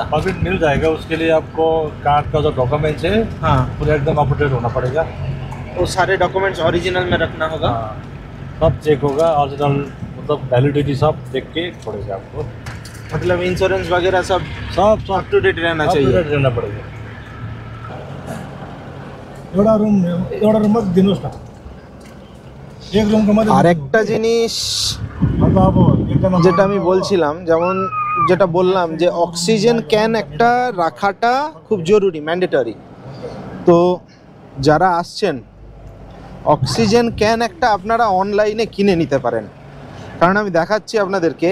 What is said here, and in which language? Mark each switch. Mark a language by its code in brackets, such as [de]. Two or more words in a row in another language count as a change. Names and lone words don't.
[hi] परमिट मिल जाएगा। उसके लिए आपको कार का जो डॉक्यूमेंट्स है हाँ, पूरा एकदम अपडेट होना पड़ेगा। वो सारे डॉक्यूमेंट्स ओरिजिनल में रखना होगा। हाँ, सब चेक होगा, ओरिजिनल मतलब वैलिडिटी सब देख के पड़ेगा आपको। मतलब इंश्योरेंस वगैरह सब सब [en] up to date रहना up to [hi] चाहिए। date रहना पड़ेगा। [ne] एउटा रूम दिनुहोस् न, एक रूमको मात्रै। [bn] আর একটা জিনিস [hi] अब एकदम [bn] যেটা আমি বলছিলাম, যেমন যেটা বললাম যে [en] oxygen can [bn] একটা রাখাটা খুব জরুরি, ম্যান্ডেটরি। তো যারা আসছেন [en] oxygen can [bn] একটা আপনারা অনলাইনে কিনে নিতে পারেন, কারণ আমি দেখাচ্ছি আপনাদেরকে।